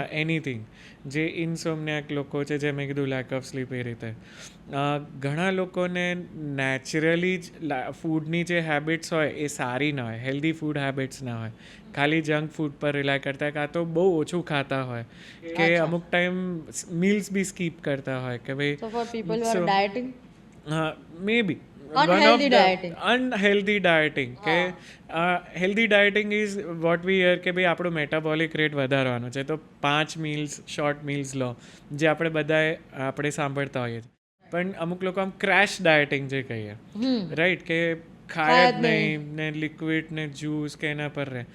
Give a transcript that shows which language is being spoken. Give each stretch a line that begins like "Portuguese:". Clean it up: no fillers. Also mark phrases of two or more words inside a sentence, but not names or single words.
Gujarati: એનીથિંગ, જે ઇન્સોમનિયાક લોકો છે જે મેં કીધું
English: lack of sleep
Gujarati: એ રીતે. ઘણા લોકોને નેચરલી જ ફૂડની જે હેબિટ્સ હોય એ સારી ના હોય,
English: healthy food habits
Gujarati: ના હોય, ખાલી
English: junk food
Gujarati: પર રિલાય કરતા, કાં તો બહુ ઓછું ખાતા હોય કે અચ્છા. અમુક ટાઈમ મીલ્સ બી સ્કીપ કરતા હોય કે ભાઈ
English: So, for people who are dieting, maybe unhealthy dieting. unhealthy dieting
Gujarati: કે
English: healthy dieting is what we hear
Gujarati: કે ભાઈ આપણું
English: metabolic rate
Gujarati: વધારવાનો છે તો
English: 5 meals short meals
Gujarati: લો, જે આપણે બધાએ આપણે સાંભળતા હોઈએ છીએ. પણ અમુક લોકો આમ
English: crash dieting
Gujarati: જે કહીએ, રાઈટ, કે ખાય જ નહીં ને લિક્વિડ ને જ્યુસ કે એના પર રહે,